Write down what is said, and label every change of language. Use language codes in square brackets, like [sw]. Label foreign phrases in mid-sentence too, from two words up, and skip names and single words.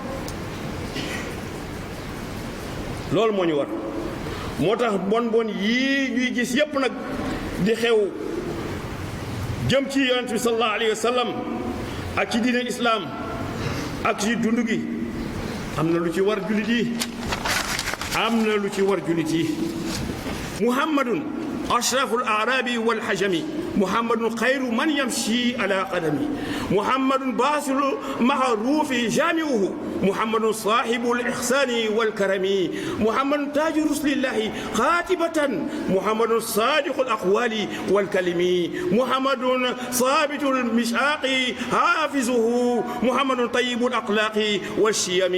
[wo] loolu moo ñu war moo tax bon yii ñuy gis yépp nag di xew jëm ci yonent bi [ar] صلى الله عليه وسلم [wo] ak ci diine islaam ak ci dund gi am na lu ci war jullit yi muhammadun [ar] أشرف الأعراب والحجم محمد خير من يمشي على قدمه محمد باسل معروف جامعه محمد صاحب الإحسان والكرم محمد تاج رسل الله خاتبة محمد صادق الأقوال والكلم محمد ثابت المشاق حافظه محمد طيب الأخلاق والشيم